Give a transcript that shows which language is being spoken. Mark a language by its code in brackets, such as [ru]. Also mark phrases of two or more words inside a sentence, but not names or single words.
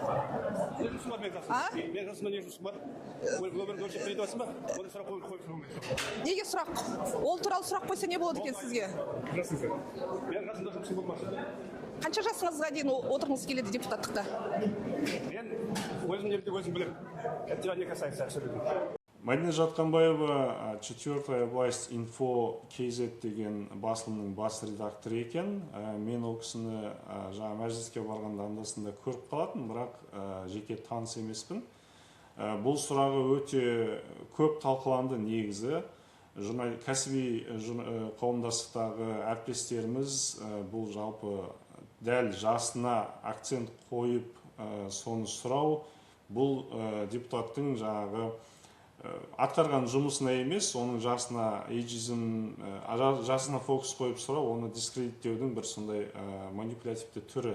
[kk] Жұмысым бар, мен жасымда не жұмысым бар? Өмірді өлшеп береді басым ба? Оны сұрақ қойып жүрмін. Неге сұрақ? Ол туралы сұрақ қойса не болады екен сізге? Жасыңыз. Мен жасымда жұмысым болмады. Қанша жасыңызға дейін отырғыңыз келеді депутаттықта? Мен өзім немді өзім білем. [ru] Это не касается абсолютно. [kk] Мадина Жатқанбаева 4-я власть инфо KZ деген басылымның бас редакторы екен. Мен ол кісіні жаңа мәжіліске барғанда андасында көріп қалатын, бірақ жеке таныс емеспін. Бұл сұрағы өте көп талқыланды негізі. Кәсіби қауымдастықтағы әріптестеріміз бұл жалпы дәл жасына акцент қойып соны сұрау, бұл депутаттың жаңағы атқарған жұмысына емес, оның жасына жасына фокус қойып сұрау, оны дискредиттеудің бір сондай манипулятивті түрі.